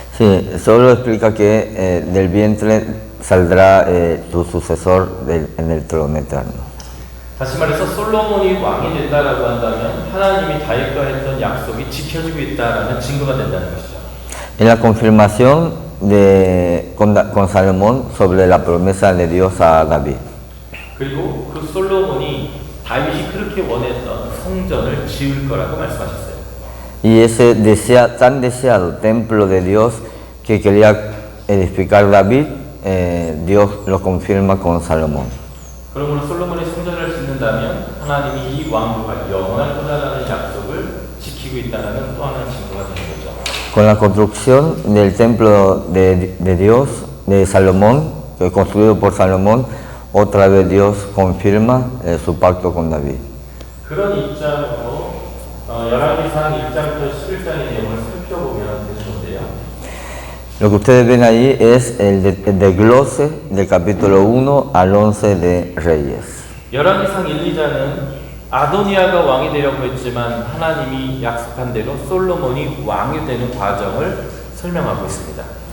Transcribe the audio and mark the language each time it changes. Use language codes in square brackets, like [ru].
[es] Sí, solo explica que del vientre saldrá tu sucesor en el trono eterno. [ko] 다시 말해서 솔로몬이 왕이 된다라고 한다면 하나님이 다윗과 했던 약속이 지켜지고 있다라는 증거가 된다는 것이죠. [es] En la confirmación con Salomón sobre la promesa de Dios a David. [ko] 그리고 그 솔로몬이 다윗이 그렇게 원했던 성전을 지을 거라고 말씀하셨어요. [es] Y ese tan deseado templo de Dios que quería edificar David, Dios lo confirma con Salomón. [ko] 그러므로 솔로몬이 성전을 짓는다면 하나님이 이 왕국을 영원할 거다라는 약속을 지키고 있다는 또 하나의 증거가 되는 거죠. [es] Con la construcción del templo de Dios, de Salomón, construido por Salomón, otra vez Dios confirma su pacto con David. [ko] 그런 입장으로 열왕기상 1장부터 11장의 내용을 살펴보면 되는 건데요. [es] Lo que ustedes ven ahí es el desglose del capítulo 1 al 11 de Reyes. [ko] 열왕기상 1, 2장은 아도니아가 왕이 되려고 했지만 하나님이 약속한 대로 솔로몬이 왕이 되는 과정을 설명하고 있습니다.